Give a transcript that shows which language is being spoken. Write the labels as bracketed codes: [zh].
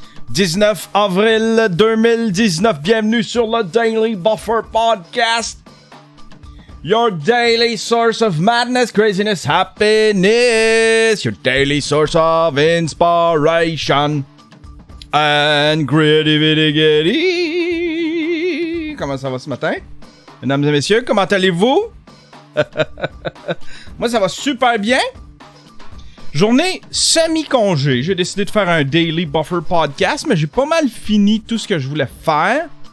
[fr] 19 avril 2019, bienvenue sur le Daily Buffer Podcast. [en] Your daily source of madness, craziness, happiness. Your daily source of inspiration and creativity. [fr] Comment ça va ce matin? Mesdames et messieurs, comment allez-vous? Moi, ça va super bien. Journée semi-congé. J'ai décidé de faire un Daily Buffer Podcast, mais j'ai pas mal fini tout ce que je voulais faire.